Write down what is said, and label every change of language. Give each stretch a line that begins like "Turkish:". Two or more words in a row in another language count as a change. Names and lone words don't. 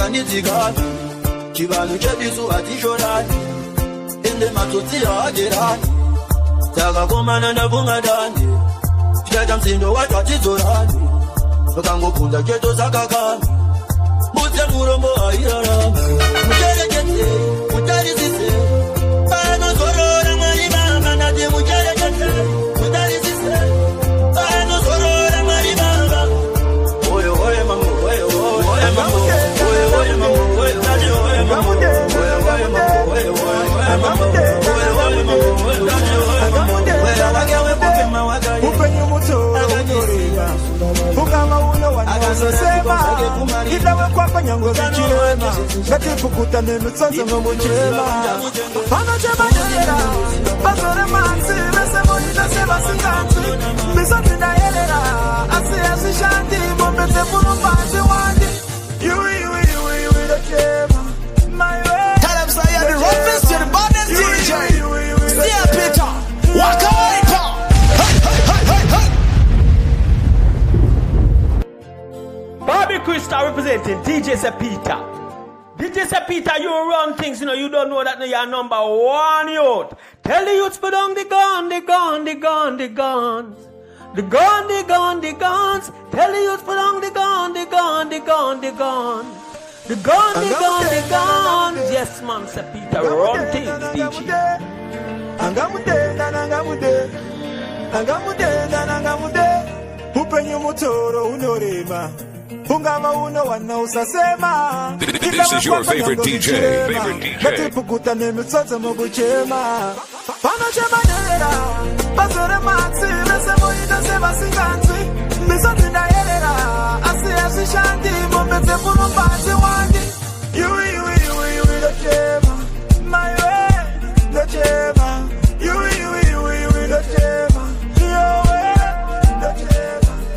Shona: hatigani chivanhu chebisu hatishorani ende matsotsi haagerani takakomana ndabvunga dani tichaita msindo wacho hatidzorani vakangokunda cheto sakakani mudze murombo hairarama mucherekete mutarisise panozorora mwari mama ndati mucherekete mutarisise panozorora mwari mama oye oye mama oye oye mama oye oye mama oye ndati oye mama oye oye mama oye oye mama oye oye mama oye ndati oye mama oye akawe kupema wakaya upenyu muto unoreva ungama uno wanazosema idawe kwapa nyango zichirema ngatipukuta nemitsozo ngomuchema panochema nyerera bazore manzi vesemoita sevasinganzi misonzi ndayerera asi azvishandi mombedze munombazi wandi iwi ndochema
English: Tell them say you're the roughest, you're the baddest DJ. Steer Peter, walk away, pal. Bobby Crystal representing DJ Sepita. DJ Sepita, you run things, you know, you don't know that you're number one youth. Tell the youths put on the gun, the gun, the gun, the guns. The gun, the gun, the guns. Tell the youths put on the gun, the gun, the gun, the gun. The gun, the gun, the gun. Yes, man, Sepita, run things, DJ.
Shona: Upenyu mutoro unorema ungama uno wanausasema
English: This is your favorite DJ.
Shona: ngatipukuta nemitsozo mukuchema panochema nyerera bazore matsi vesemoita sevasinganzi misonzi ndayerera asi azvishandi mombedze munombazi wandi iwi ndochema maiwe ndochema iwi ndochema yowe ndochema